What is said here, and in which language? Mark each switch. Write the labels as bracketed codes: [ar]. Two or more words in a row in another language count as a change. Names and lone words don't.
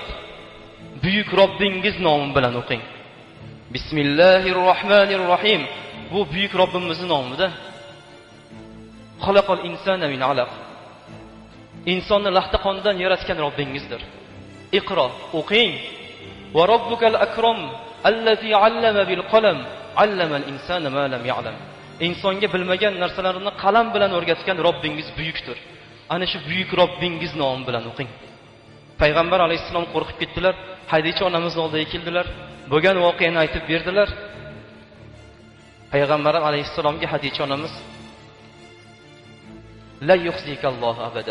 [uz] Buyuk Robbingiz nomi bilan o'qing. Bismillahirrohmanirrohim. Bu buyuk Robbimizning nomida. [ar] خَلَقَ الْإِنْسَانَ مِنْ عَلَقٍ. [uz] Insonni lahta qondan yaratgan Robbingizdir. [ar] Iqro, o'qing. وَرَبُّكَ الْأَكْرَمُ الَّذِي عَلَّمَ بِالْقَلَمِ عَلَّمَ الْإِنْسَانَ مَا لَمْ يَعْلَمْ. [uz] Insonga bilmagan narsalarni qalam bilan o'rgatgan Robbingiz buyukdir. Ana shu buyuk Robbingiz nomi bilan o'qing. Payg'ambar alayhisalom qo'rqib ketdilar. Hadischi onamiz oldiga keldilar. Bo'lgan voqeani aytib berdilar. Payg'ambar alayhisalomga hadischi onamiz [ar] لا يخزيك الله أبدا.